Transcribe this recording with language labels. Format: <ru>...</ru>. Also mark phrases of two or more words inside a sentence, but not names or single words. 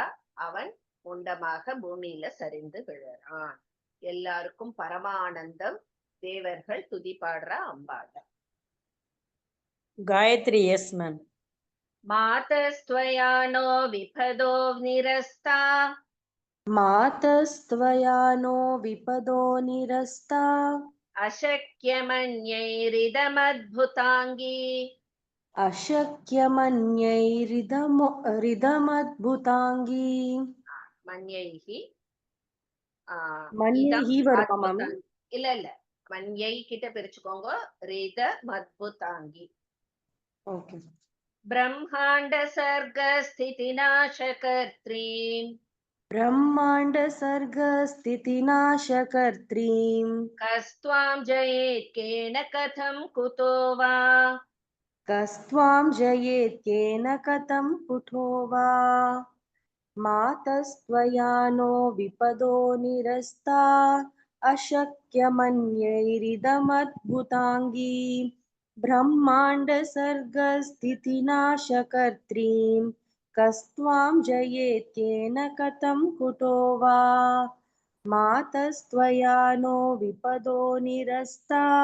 <ta>அவன் முண்டமாக பூமியில சரிந்து விழுறான். எல்லாருக்கும் பரமானந்தம். தேவர்கள் துதி பாடுறா அம்பாள. காயத்ரி</ta> <en>yes ma'am.</en> <sa>मातस्त्वयानो विपदो निरस्ता मातस्त्वया नो विपदो निरस्ता अशक्यमन्यैरिदमद्भुताङ्गी अशक्यमन्यैरिदमद्भुताङ्गी மன்யைஹி</sa> <ta>मन्यैः வருமா மேம்? இல்ல இல்ல, மன்யை கிட்ட பிரிச்சுக்கோங்க.</ta> <sa>रिद मद्भुताङ्गी.</sa> <ta>ஓகே.</ta> <sa>ब्रह्माण्ड सर्ग स्थिति नाशकर्त्रीम् ब्रह्माण्ड सर्ग स्थितिनाशकर्त्रीं कस्त्वां जयेत् केन कथं कुतो वा कस्त्वां जयेत् केन कथं कुतो वा मातस्त्वया नो विपदो निरस्ता अशक्यमन्यैरिदमद्भुताङ्गी ब्रह्माण्ड सर्ग स्थितिनाशकर्त्रीं कस्त्वां जयेत् केन कथं कुतो वा मातस्त्वया नो विपदो निरस्ता</sa>